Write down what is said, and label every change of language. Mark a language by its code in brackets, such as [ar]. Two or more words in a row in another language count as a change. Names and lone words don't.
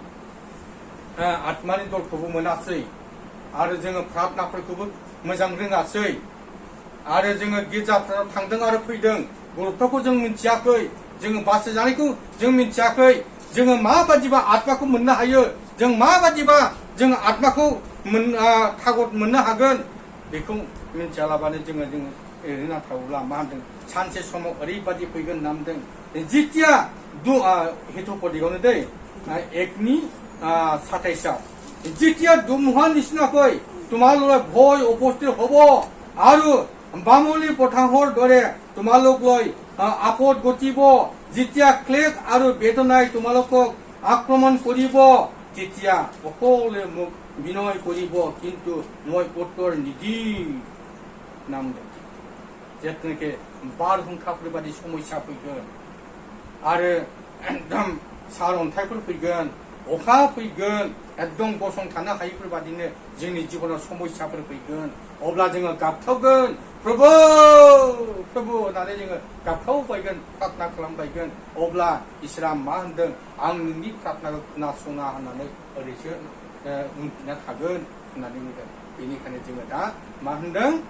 [brx] आत्मानि दलखौबो मोनासै आरो जोङो प्रार्थनाफोरखौबो मोजां रोङासै आरो जोङो गिर्जाफोराव थांदों आरो फैदों गुरुत्वखौ जों मिथियाखै जोङो बासिजानायखौ जों मिथियाखै जोङो माबादिबा आत्माखौ मोननो हायो जों माबादिबा जों आत्माखौ थागत मोननो हागोन बेखौ मिथियालाबानो जोङो ओरैनो थाब्ला मा होनदों सानसे समाव ओरैबादि फैगोन होनना बुंदों जितिया हेतुपदिगावनो दै एकनि 27 जितिया दुमहा [as] নিচিনাকৈ তোমালোকে ভয় উপস্থিত হব আৰু বামুলি পথাৰৰ দৰে তোমালোকলৈ আপদ গতিব যেতিয়া ক্লেশ আৰু বেদনাই তোমালোকক আক্ৰমণ কৰিব তেতিয়া সকলোৱে মোক বিনয় কৰিব কিন্তু মই উত্তৰ নিদিম নাম যেনেকে [brx] बारहुंखाफोर बादि समस्या फैगोन आरो एकदम सारअन्थाइफोर फैगोन अखा फैगोन एकदम गसंथानो हायैफोर बादिनो जोंनि जिबनाव समस्याफोर फैगोन अब्ला जोङो गाबथावगोन प्रभु प्रभु होननानै जोङो गाबथावबायगोन प्रार्थना खालामबायगोन अब्ला इसोरा मा होनदों आं नोंनि प्रार्थनाखौ खोनासङा होननानै ओरैसो उनफिनना थागोन होननानै बुंदों बेनिखायनो जोङो दा मा होनदों